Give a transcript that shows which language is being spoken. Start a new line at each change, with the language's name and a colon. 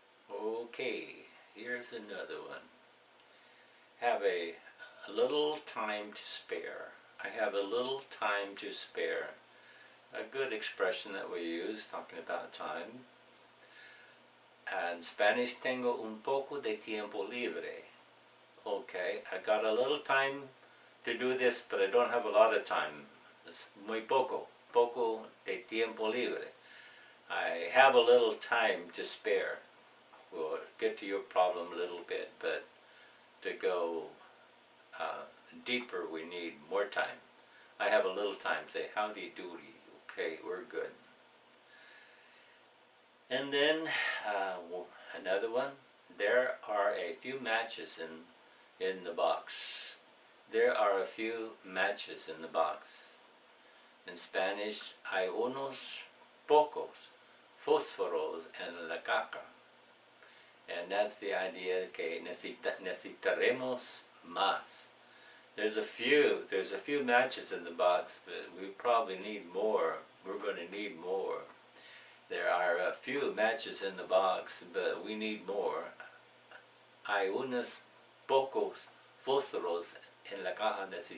English: Okay, here's another one. Have a little time to spare. I have a little time to spare. A good expression that we use, talking about time. And Spanish,
Spanish: tengo un poco de tiempo libre.
English: Okay, I got a little time to do this, but I don't have a lot of time. It's
Spanish: muy poco. Poco de tiempo libre.
English: I have a little time to spare. We'll get to your problem a little bit, but to go deeper, we need more time. I have a little time. Say, howdy doody. Okay, we're good. And then another one. There are a few matches in the box. There are a few matches in the box. In Spanish,
Spanish: hay unos pocos fósforos en la caja.
English: And that's the idea
Spanish: que necesitaremos más.
English: There's a few matches in the box, but we probably need more. We're going to need more. There are a few matches in the box, but we need more.
Spanish: Hay unos pocos fósforos en la caja.